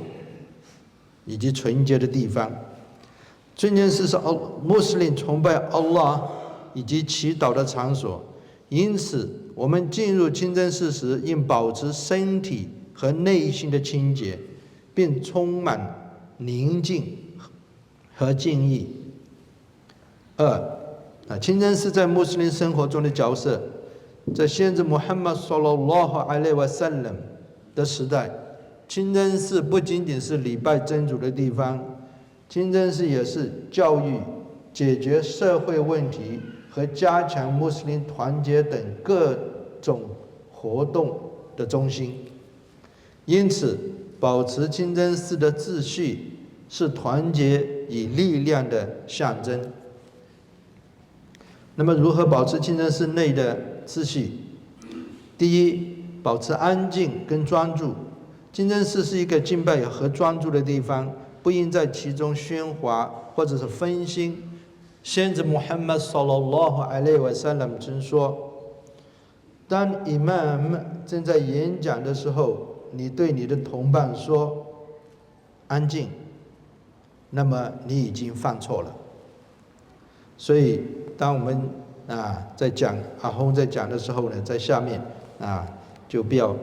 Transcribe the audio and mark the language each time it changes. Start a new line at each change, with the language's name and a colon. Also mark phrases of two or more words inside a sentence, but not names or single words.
Chinese: 以及纯洁的地方，清真寺是穆斯林崇拜 Allah 以及祈祷的场所，因此我们进入清真寺时，应保持身体和内心的清洁，并充满宁静和敬意。二，清真寺在穆斯林生活中的角色，在先知穆罕默德
Arabic: صلى الله عليه وسلم
Chinese: 的时代。清真寺不仅仅是礼拜真主的地方，清真寺也是教育、解决社会问题和加强穆斯林团结等各种活动的中心。因此，保持清真寺的秩序是团结与力量的象征。那么，如何保持清真寺内的秩序？第一，保持安静跟专注。清真寺是一个敬拜和专注的地方，不应在其中喧哗或者是分心。先知穆罕默德
Arabic: صلى الله عليه وسلم
Chinese: 曾说：“当 Imam 正在演讲的时候，你对你的同伴说‘安静’，那么你已经犯错了。” 所以，当我们在讲阿訇在讲的时候呢，在下面就不要。